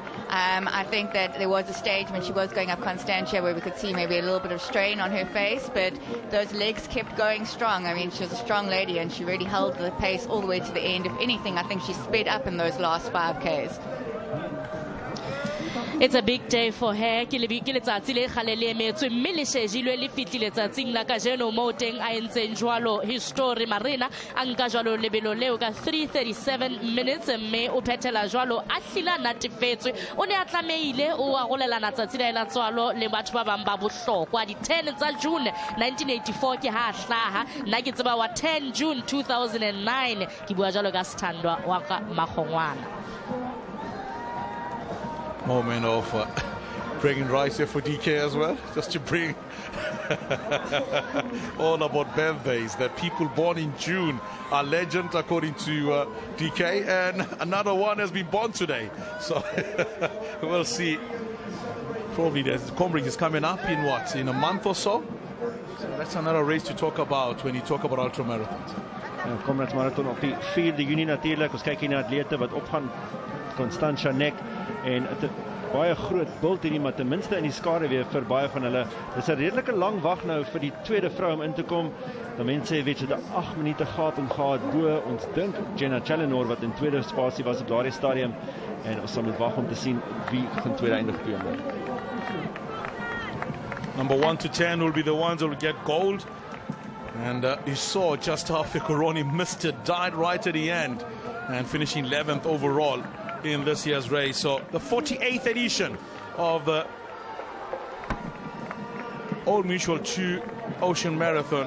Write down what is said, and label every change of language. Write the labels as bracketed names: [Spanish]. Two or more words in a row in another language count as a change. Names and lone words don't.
[English] I think that there was a stage when she was going up Constantia where we could see maybe a little bit of strain on her face, but those legs kept going strong. I mean, she was a strong lady and she really held the pace all the way to the end. If anything, I think she sped up in those last 5Ks. It's a big day for her. [Southern Sotho] Ke letsatsi le kgalelemetswe mme le shejilwe le fitlile tsatsing la kajeno mo teng a entseng jwalo history. Marina a nka jwalo lebelo leo ka 3:37 minutes mme o phethela jwalo a hlila natefetswe. O ne a tlameile o arolelana tsatsi la tswalo le batho ba bang ba bohlokwa di 10 tsa June 1984 ke ha hlaha nna ke tseba wa 10 June 2009 ke bua jwalo ka Sithandwa wa ka Magongwana. [English] Moment of bringing rice here for DK as well, just to bring all about birthdays, that people born in June are legend according to DK, and another one has been born today, so we'll see. Probably the Combrink is coming up in what, in a month or so? So that's another race to talk about when you talk about ultramarathons. [Afrikaans] Comrades Marathon op die 4de Junie natuurlijk. Ons kyk hier na atlete wat opgaan. Constantia Nek en baie groot bult hierdie, maar ten minste in die skare weer vir baie van hulle. Dis 'n redelike lang wag nou vir die tweede vrou om in te kom. Dan mense weet dit 8 minute gaping gehad bo ons dink Jenna Challenor wat in tweede spasie was op daardie stadium, en ons sal moet wag om te sien wie gaan tweede eindig op die oomblik. [English] Number 1 to 10 will be the ones that will get gold. And you saw just how Fikoroni missed it, died right at the end, and finishing 11th overall in this year's race. So the 48th edition of the Old Mutual 2 Ocean Marathon.